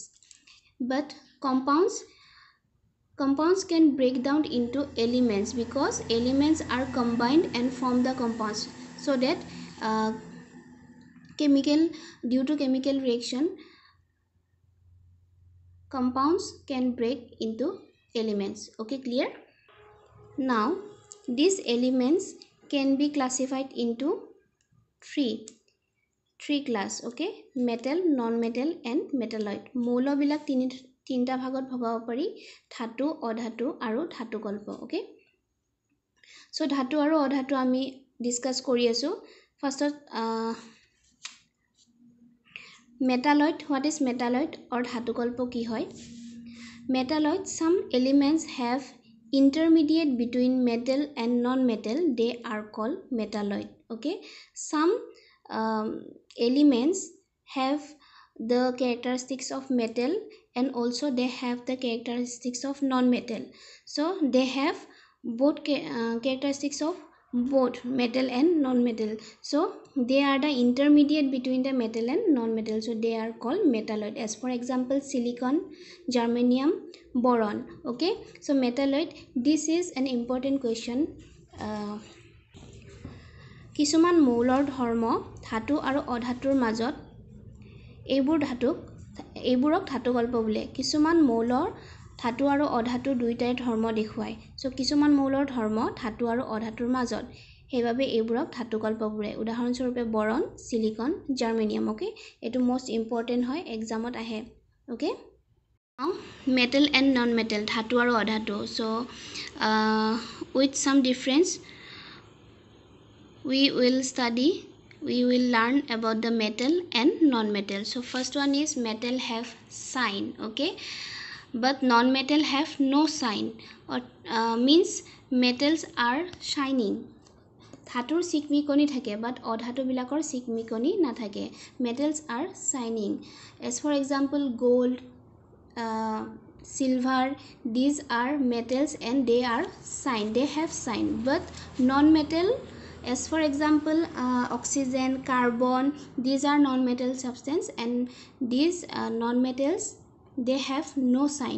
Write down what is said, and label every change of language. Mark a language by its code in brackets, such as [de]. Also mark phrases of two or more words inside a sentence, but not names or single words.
[en] But compounds can break down into elements because elements are combined and form the compounds, so that due to chemical reaction compounds can break into elements. Okay, clear? Now these elements can be classified into three class. Okay, metal, non-metal and metalloid. [as] মৌল বিলাক তিনিটা ভাগত ভগাব পাৰি, ধাতু, অধাতু আৰু ধাতুকল্প. [en] Okay, so [as] ধাতু আৰু অধাতু আমি ডিসকাস কৰি আছো. [en] ফাৰ্স্টত metalloid. What is metalloid or [as] ধাতুকল্প কি হয়? [en] Metalloid, some elements have intermediate between metal and non-metal, they are called metalloid. Okay, some elements have the characteristics of metal and also they have the characteristics of non-metal, so they have both characteristics of both metal and non-metal, so they are the intermediate between the metal and non-metal, so they are called metalloid. As for example, silicon, germanium, boron. Okay, so metalloid, this is an important question. [as] কিছুমান মৌলৰ ধৰ্ম ধাতু আৰু অধাতুৰ মাজত, এইবোৰক ধাতুকল্প বোলে. কিছুমান মৌলৰ ধাতু আৰু অধাতু দুইটাই ধৰ্ম দেখুৱায়, সো কিছুমান মৌলৰ ধৰ্ম ধাতু আৰু অধাতুৰ মাজত, সেইভাবে এইবোৰক ধাতুকল্প বোলে. উদাহৰণস্বৰূপে বৰন, সিলিকন, জাৰ্মেনিয়াম. ওকে, এটো [en] most important [as] হয়, এক্সামত আহে. [en] ওকে, now metal and non-metal, [as] ধাতু আৰু অধাতু. [en] So with some difference we will learn about the metal and non-metal. So first one is metal have sign. Okay, but non-metal have no sign, or means metals are shining. [as] ধাতুৰ চিকমিকনি থাকে, but অধাতু বিলাকৰ চিকমিকনি নাথাকে. [en] metals are shining. As for example, gold, silver, these are metals and they are shine, they have shine. But non-metal As for example, oxygen, carbon, these are non-metal substance, and these non-metals, they have no sign.